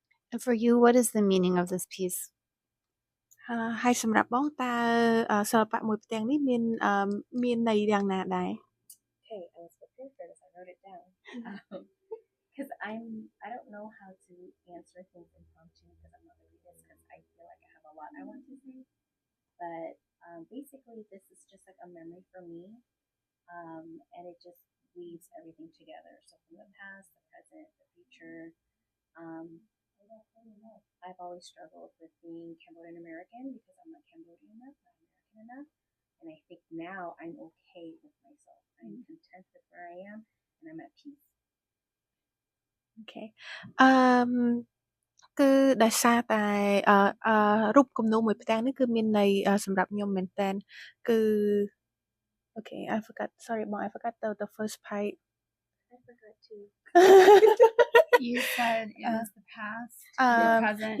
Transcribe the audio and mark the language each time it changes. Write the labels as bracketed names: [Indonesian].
[English] And for you, what is the meaning of this piece? [Khmer] ហើយសម្រាប់បងតើសិល្បៈមួយផ្ទាំងនេះមានន័យយ៉ាងណាដែរ [English] Okay, I was prepared for this. I wrote it down because I don't know how to answer things impromptu because I'm not really this because I feel like I have a lot I want to say. But basically, this is just like a memory for me, and it just weaves everything together. So from the past, the present, the future. I don't really know. I've always struggled with being Cambodian American because I'm not Cambodian enough, not American enough. And I think now I'm okay with myself. I'm content with where I am and I'm at peace. Okay. [Khmer] គឺដោយសារតែរូបគំនូរមួយផ្ទាំងនេះគឺមានន័យសម្រាប់ខ្ញុំមែនតើគឺ [English] Okay, I forgot. Sorry, Mom. I forgot the first part. I forgot too. You said it was the past, the present,